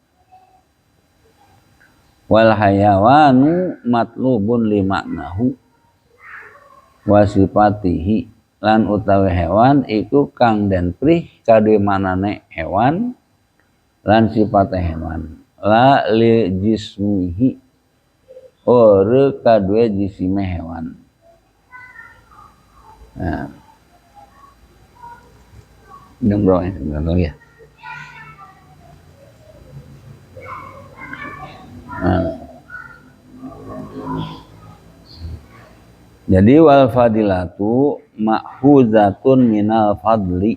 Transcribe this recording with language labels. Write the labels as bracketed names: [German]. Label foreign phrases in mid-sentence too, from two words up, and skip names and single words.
[Arabic] Wal hayawanu matlubun li maknahu wa sifatihi, [Javanese] lan utawi hewan iku kang den prih kadhe manane hewan lan sifate hewan, [Arabic] la li jismihi [Javanese] ora kadue jisime hewan. [Indonesian] Nah, bro ya. Nah. Jadi [Arabic] wal fadilatu ma'khuzatun minal fadli.